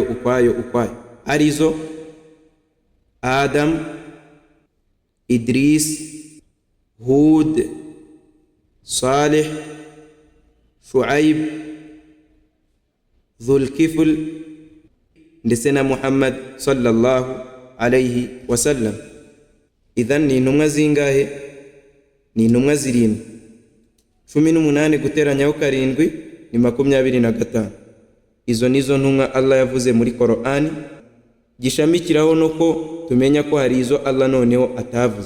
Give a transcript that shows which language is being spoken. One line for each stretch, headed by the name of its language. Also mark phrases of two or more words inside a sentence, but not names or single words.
Kinyarwanda: Arizo Adam, Idris, Hud, Salih, Shuaib, Dhulkifl ndetse na Muhammad
Arabic: صلى الله عليه وسلم.
Kinyarwanda: Idhan ni intumwa zingahe? Ni intumwa 7. 18 guteranyaho 7 ni 25. Izo nizo ntumwa Allah yavuze muri Qur'ani. Gishamikiraho nuko tumenya ko hari izo Allah noneho atavuze.